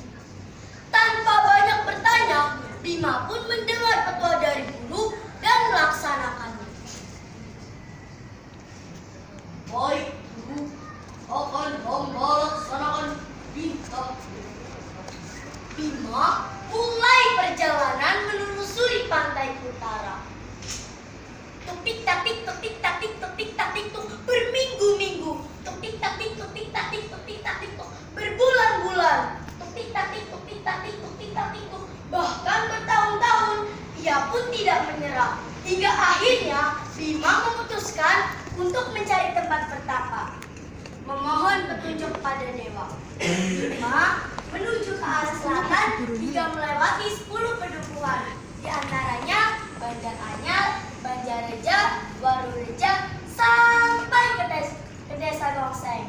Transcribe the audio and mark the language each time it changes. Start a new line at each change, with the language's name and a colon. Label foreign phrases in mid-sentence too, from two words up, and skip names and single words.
Indonesian: Tanpa banyak bertanya, Bima pun mendengar petua dari guru dan melaksanakannya. Baik, guru, akan hamba laksanakan bintang. Bima mulai perjalanan menelusuri pantai utara. Tupik tapik tupik tapik tupik tapik tuh berminggu-minggu. Tupik tapik tupik tapik tupik tapik tuh berbulan-bulan. Tupik tapik tupik tapik tupik tapik tuh bahkan bertahun-tahun. Ia pun tidak menyerah. Hingga akhirnya Bima memutuskan untuk mencari tempat bertapa, memohon petunjuk pada dewa. Bima menuju ke arah selatan hingga melewati 10 pedukuhan, di antaranya Bandar Anyar, Banjareja, Warureja, sampai ke desa Gongseng.